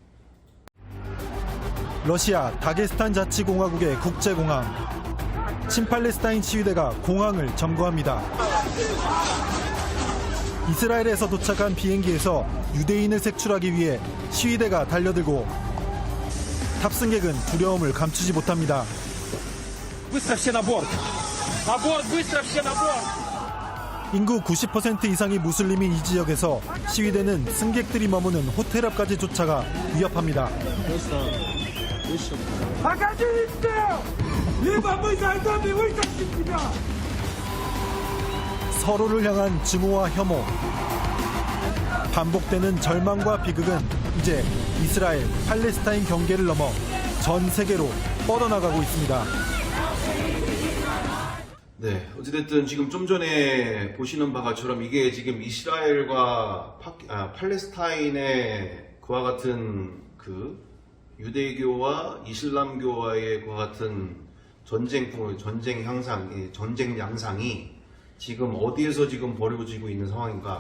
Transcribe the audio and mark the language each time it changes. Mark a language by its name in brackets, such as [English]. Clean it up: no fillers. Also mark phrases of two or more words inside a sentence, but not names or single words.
[Korean] 러시아 다게스탄 자치공화국의 국제공항. 친팔레스타인 시위대가 공항을 점거합니다. 이스라엘에서 도착한 비행기에서 유대인을 색출하기 위해 시위대가 달려들고 탑승객은 두려움을 감추지 못합니다. [Russian] Быстро все на борт! На борт! Быстро все на борт! [Korean] 인구 90% 이상이 무슬림인 이 지역에서 시위대는 승객들이 머무는 호텔 앞까지 쫓아가 위협합니다. [Russian] Погодите! Либо мы зайдем и вытащим тебя! [Korean] 서로를 향한 증오와 혐오, 반복되는 절망과 비극은 이제 이스라엘, 팔레스타인 경계를 넘어 전 세계로 뻗어나가고 있습니다. 네, 어찌됐든 지금 좀 전에 보시는 바처럼 이게 지금 이스라엘과 팔레스타인의 그와 같은 그 유대교와 이슬람교와의 그와 같은 전쟁 양상이 지금 어디에서 지금 벌어지고 있는 상황인가?